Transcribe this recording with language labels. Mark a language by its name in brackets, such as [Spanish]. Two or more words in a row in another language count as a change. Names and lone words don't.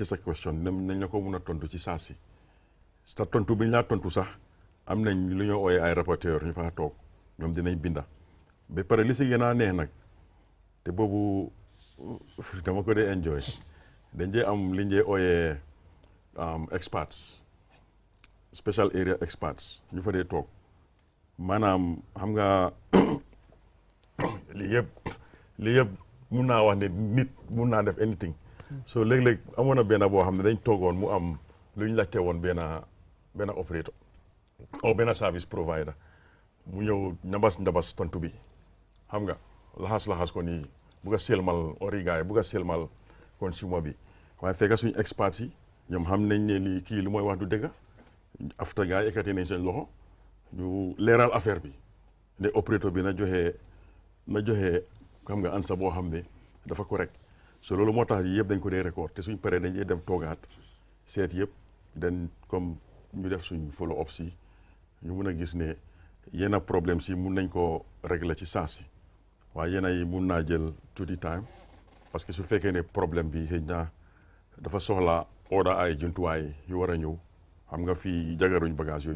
[Wolof] sa question nañ la ko mun a tontu ci saa si sa tontu bi ñu laa tontu sax am nañ lu ñoo ooyee ay rapporteur ñu fa toog ñoom dinañ binda ba pare li si gën a neex nag te boobu dama ko dee enjoy dañ dee am li ñu dee ooyee experts [English] special area experts [Wolof] ñu fa dee toog maanaam xam nga lii yëpp mun naa wax ne nit mun naa def [English] anything so [Wolof] léeg-léeg amoon na benn boo xam ne dañ toogoon mu am lu ñu laajte woon benn operator o benn [English] service provider [Wolof] mu ñëw njabas tontu bi xam nga laxas ko nii bugg a selmal origaay bugg a selmal consumer bi waaye fekk suñu experts yi ñoom xam nañ ne lii kii lu mooy wax du dëgg after gars yi ekkati nañ seen loxo ñu leeral affaire bi ne opérateur bi na joxe xam nga ansa boo xam ne dafa correct so loolu moo tax yëpp dañ ko dee record te suñ paree dañ dee dem toogaat seet yëpp den comme ñu def suñ [English] follow up [Wolof] si ñu mun a gis ne yenn problème si mun nañ ko régler ci saa si waaye yenn yi mun naa jël tuuti time [French] parce que [Wolof] su fekkee ne problème bi xëy na dafa soxla order ay jumtuwaay yu war a ñëw xam nga fii jagaruñ bagage yooyu